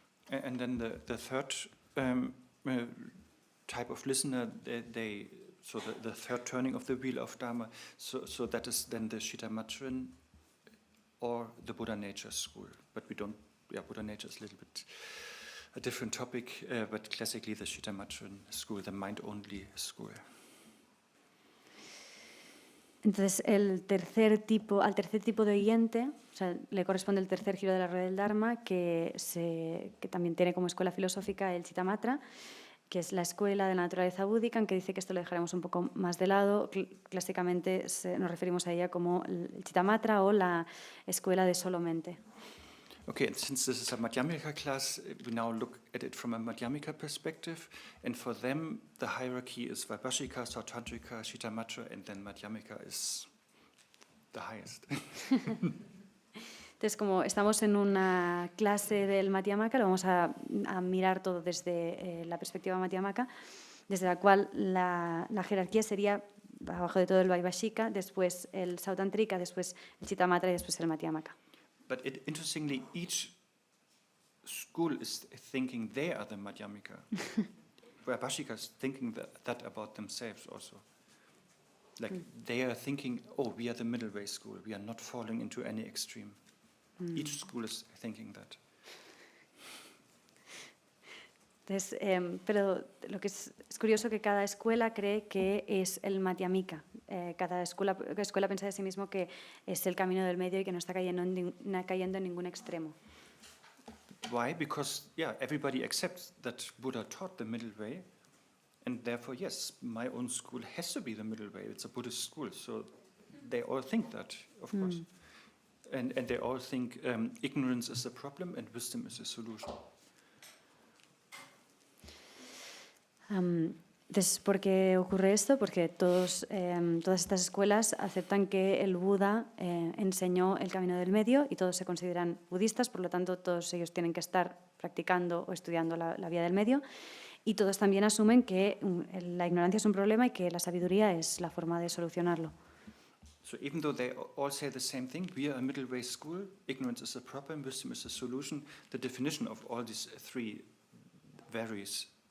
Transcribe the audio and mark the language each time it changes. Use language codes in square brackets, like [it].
[en] And then the third type of listener, so the third turning of the Wheel of Dharma, so that is then the Shita Matrin or the Buddha Nature School. But we don't Buddha nature is a little bit a different topic, but classically the Shittamatra school, the mind-only school. [es] Entonces, al tercer tipo de oyente, o sea, le corresponde el tercer giro de la rueda del Dharma, que también tiene como escuela filosófica el Chittamatra, que es la escuela de la naturaleza búdica, aunque dice que esto lo dejaremos un poco más de lado. Clásicamente nos referimos a ella como el Chittamatra o la escuela de solo mente. [en] Okay, and since this is a Madhyamika class, we now look at it from a Madhyamika perspective, and for them the hierarchy is Vaibhashika, Sautantrika, Shittamatra, and then Madhyamika is the highest. [es] Entonces, como estamos en una clase del Madhyamaka, lo vamos a mirar todo desde la perspectiva Madhyamaka, desde la cual la jerarquía sería abajo de todo el Vaibhashika, después el Sautantrika, después el Chittamatra y después el Madhyamaka. [en] But interestingly, each school is thinking they are the Madhyamika. Vaibhashika is thinking that about themselves also. Like they are thinking, oh, we are the middle way school. We are not falling into any extreme. Each school is thinking that. [es] Entonces, pero lo que es curioso que cada escuela cree que es el Madhyamika. Cada escuela piensa de sí mismo que es el camino del medio y que no está cayendo en ningún extremo. [en] Why? Because everybody accepts that Buddha taught the middle way, and therefore, yes, my own school has to be the middle way. It's a Buddhist school, so they all think that, of course, and they all think ignorance is the problem and wisdom is the solution. [es] Entonces, ¿por qué ocurre esto? Porque todas estas escuelas aceptan que el Buda enseñó el camino del medio y todos se consideran budistas, por lo tanto todos ellos tienen que estar practicando o estudiando la vía del medio, y todos también asumen que la ignorancia es un problema y que la sabiduría es la forma de solucionarlo. [en] So even though they all say the same thing, we are a middle way school, ignorance is the problem, wisdom is the solution, the definition of all these three varies.